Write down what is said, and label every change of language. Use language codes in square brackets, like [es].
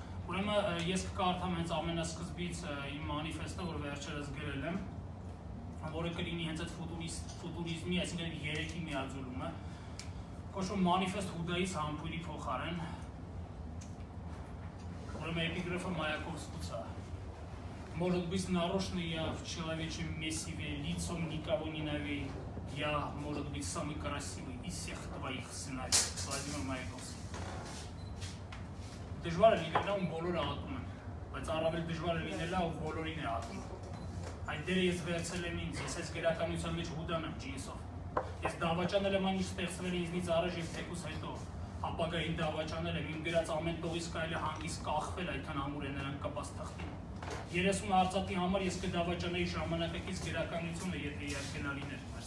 [hy] Ուրեմն ես կկարդամ հենց ամենասկզբից իմ մանիֆեստը, որ վերջերս գրել եմ, որը կլինի հենց այդ ֆուտուրիզմի, այսինքն երեքի միաձուլումը, կոչվում մանիֆեստ Հուդայից համբույրի փոխարեն։ Ուրեմն էպիգրաֆը Մայակովսկուց է։ [ru] Может быть нарочно я в человечьем месиве лицом никого не навею. Я, может быть, самый красивый из всех твоих сыновей. [hy] Վլադիմիր Մայակովսկի։ Դժվար է լինելա ու բոլորը ատում են, բայց առավել դժվար է լինելա ու բոլորին է ատում։ Այդ դերը ես վերցել եմ ինձ, ես այս գրականության մեջ Հուդան եմ ջինսով։ Ես դավաճանել եմ այն ինչ ստեղծվել է ինձնից առաջ եւ թեկուզ հետո։ Ապագային դավաճանել եմ, իմ գրած ամեն տողից կարելի է հանգիստ կախվել, այդքան ամուր են նրանք կապած թղթին։ 30 արծաթի համար ես կդավաճանեի ժամանակակից գրականությունը, եթե իհարկե լիներ։